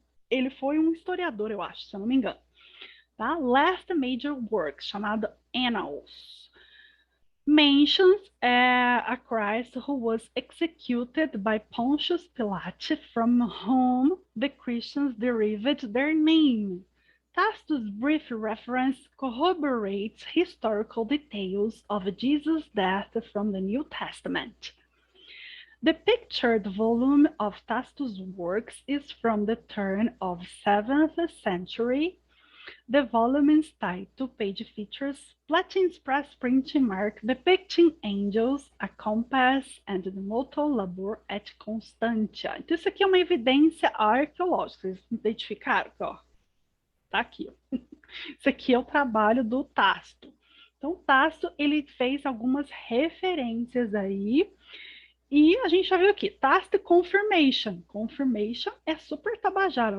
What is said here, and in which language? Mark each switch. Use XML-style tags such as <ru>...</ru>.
<pt>ele foi um historiador, eu acho, se eu não me engano. Tá?</pt> <en>Last major work, chamado Annals. Mentions a Christ who was executed by Pontius Pilate, from whom the Christians derived their name. Tacitus' brief reference corroborates historical details of Jesus' death from the New Testament. The pictured volume of Tacitus' works is from the turn of 7th century. The volume's title page features Platin's press printing mark depicting angels, a compass, and the motto</en> <la>labor et constantia.</la> <pt>Então, isso aqui é uma evidência arqueológica. Vocês identificaram? Ó, tá aqui. Ó. Isso aqui é o trabalho do Tácito. Então, Tácito, ele fez algumas referências aí E a gente já viu aqui, tacit confirmation. Confirmation é super tabajara.</pt>